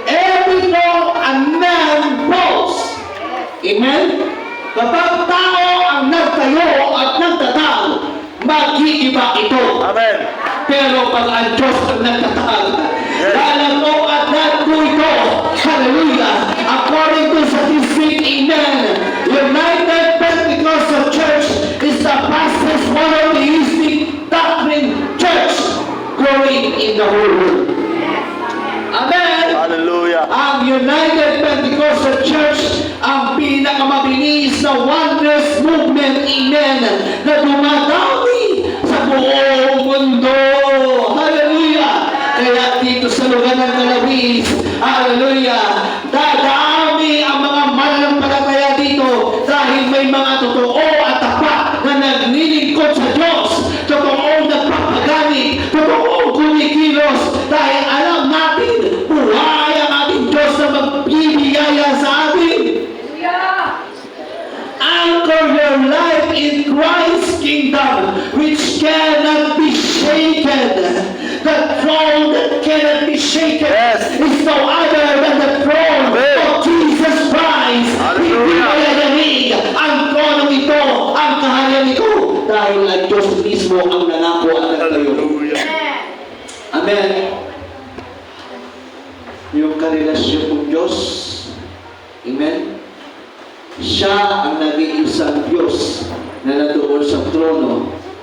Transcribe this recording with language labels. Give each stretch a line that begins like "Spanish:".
English: Every law and man falls. Amen?
Filipino: Kapag tao ang nagtayo at nagtatag, mag-iiba ito. Amen. Pero pag ang Diyos ang nagtatag, lalago at nagko ito. Hallelujah!
English: According to statistic, amen, United Pentecostal Church is the fastest monotheistic doctrine church growing in the whole world. Amen! Hallelujah.
Filipino: Ang United Pentecostal Church ang pinakamabilis na wondrous movement, amen, na dumadami sa buong mundo. Hallelujah! Kaya dito sa lugar ng Kalawis, hallelujah, dadami ang mga mananampalataya dito dahil may mga totoo at tapat na naglilingkod sa Diyos, totoong nagpapagamit, totoong kumikilos, dahil alam natin, buhay ang ating Diyos na magbibigaya sa atin.
English: Anchor your life in Christ's kingdom, which cannot be shaken. The throne that cannot be shaken is no other than the throne of Jesus Christ. Hallelujah.
Filipino: Hindi mayayanig ang tronong ito, ang kaharian ito, dahil ang Diyos mismo ang nangako at nagtayo. Hallelujah. Amen. Yung karelasyon ng Diyos, amen, siya ang nag-iisang Diyos na nandoon sa trono.